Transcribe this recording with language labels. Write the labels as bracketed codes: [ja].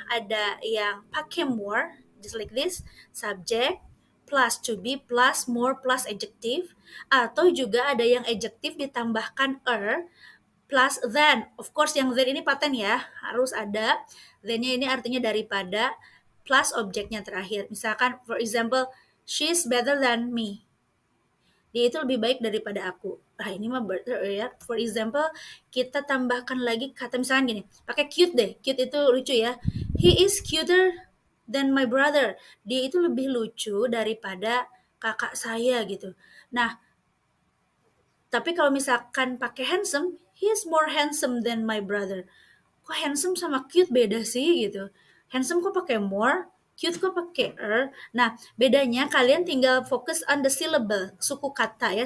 [id] Ada yang pakai [en] more, just like this, subject plus to be plus more plus adjective, [id] atau juga ada yang adjective ditambahkan [en] plus than. Of course [id] yang than ini paten ya, harus ada. Than-nya ini artinya daripada plus objeknya terakhir. Misalkan [en] for example, she's better than me. [id] Dia itu lebih baik daripada aku. Nah, ini mah ya. [en] For example, [id] kita tambahkan lagi kata misalnya gini, pakai cute deh. Cute itu lucu ya. [en] He is cuter than my brother. [id] Dia itu lebih lucu daripada kakak saya gitu. Nah, tapi kalau misalkan pakai [en] handsome, he is more handsome than my brother. [id] Kok handsome sama cute beda sih gitu. Handsome kok pakai more, cute kok pakai Nah, bedanya kalian tinggal fokus [en] on the syllable, [id] suku kata ya.